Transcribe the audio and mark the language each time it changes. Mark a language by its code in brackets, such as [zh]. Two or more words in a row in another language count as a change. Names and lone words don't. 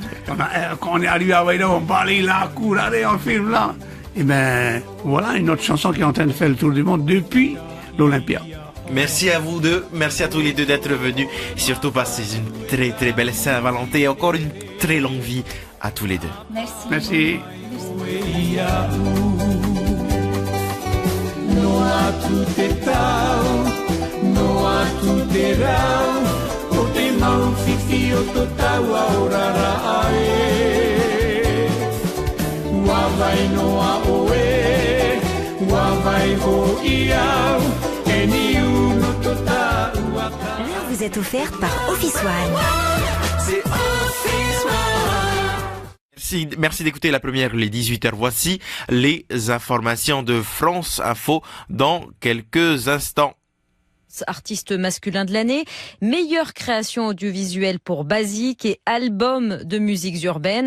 [fr] Quand on est arrivé à Vairao, on balaye la cour, allez, on filme là. Et ben, voilà une autre chanson qui est en train de faire le tour du monde depuis l'Olympia. Merci à vous deux, merci à tous les deux d'être venus. Surtout passez une très très belle Saint-Valentin et encore une très longue vie à tous les deux. Merci. Merci. [ty] Noa tu te tau, noa tu te rau, o te mau whiwhi o to tau a orara ae. Ua vai noa oe, ua vai ho iau, e ni uno to tau a tau. [fr] L'heure vous est offerte par Office One. C'est Office One. Merci d'écouter la première, les 18h. Voici les informations de France Info dans quelques instants. Artiste masculin de l'année, meilleure création audiovisuelle pour Basique et album de musiques urbaines.